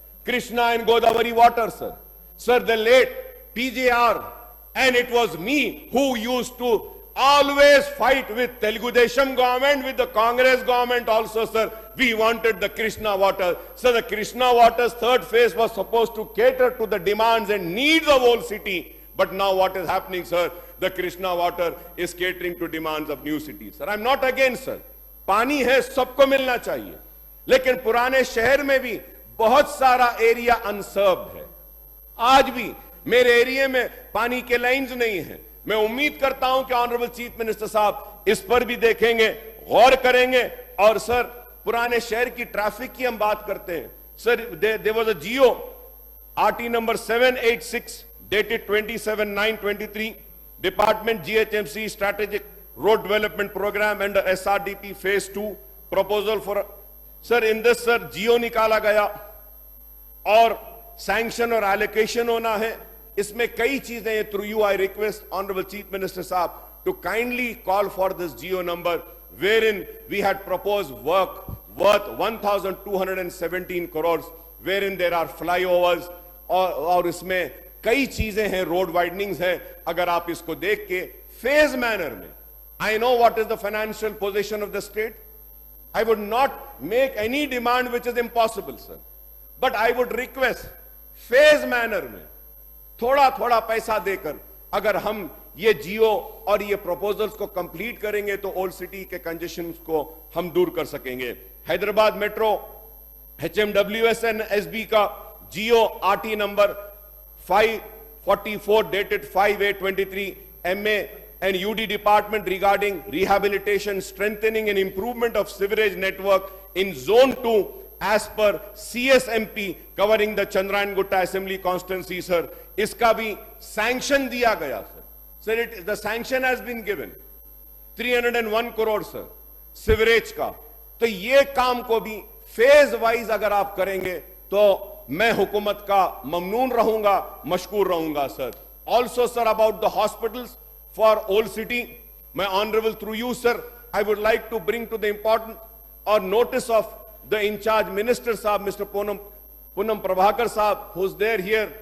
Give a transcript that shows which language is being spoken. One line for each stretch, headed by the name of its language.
English: Krishna and Godavari water, sir. Sir, the late PJR, and it was me who used to always fight with Telugu Desam government, with the Congress government also, sir. We wanted the Krishna water. So the Krishna water's third phase was supposed to cater to the demands and needs of Old City. But now what is happening, sir? The Krishna water is catering to demands of new cities. Sir, I'm not against, sir.
Hindi: पानी है, सबको मिलना चाहिए. लेकिन पुराने शहर में भी बहुत सारा एरिया अनसर्व्ड है. आज भी मेरे एरिया में पानी के लाइंस नहीं है. मैं उम्मीद करता हूं कि ऑनरेबल चीफ मिनिस्टर साहब इस पर भी देखेंगे, गौर करेंगे. और सर, पुराने शहर की ट्रैफिक की हम बात करते हैं.
English: sir, there was a G O RT number 786 dated 27/9/23, Department GHMC Strategic Road Development Program under SRDP Phase 2 proposal for, sir, in this, sir,
Hindi: जियो निकाला गया और सैंक्शन और एलोकेशन होना है. इसमें कई चीजें हैं.
English: through you I request honourable chief minister साहब to kindly call for this geo number, wherein we had proposed work worth 1,217 crores, wherein there are flyovers
Hindi: और इसमें कई चीजें हैं, रोड वाइडनिंग्स है. अगर आप इसको देख के फेज मैनर में,
English: I know what is the financial position of the state. I would not make any demand which is impossible, sir, but I would request
Hindi: phase manner में थोड़ा थोड़ा पैसा देकर अगर हम ये जियो और ये प्रपोजल्स को कंप्लीट करेंगे तो ओल्ड सिटी के कंजेशन को हम दूर कर सकेंगे.
English: Hyderabad metro HMWS and SB का GO RT number 544 dated 5/8/23 MA and UD department regarding rehabilitation, strengthening and improvement of sewerage network in zone 2 as per CSMP covering the Chandrayan Gutta assembly constituency, sir.
Hindi: इसका भी sanction दिया गया, sir.
English: Sir, the sanction has been given 301 crore, sir, sewerage का.
Hindi: तो ये काम को भी फेज वाइज अगर आप करेंगे तो मैं हुकूमत का ममनून रहूंगा, मशकूर रहूंगा, sir.
English: Also, sir, about the hospitals for old city, मैं honourable through you, sir, I would like to bring to the important और notice of the incharge minister साहब mister Poonam Prabhakar साहब who is there here.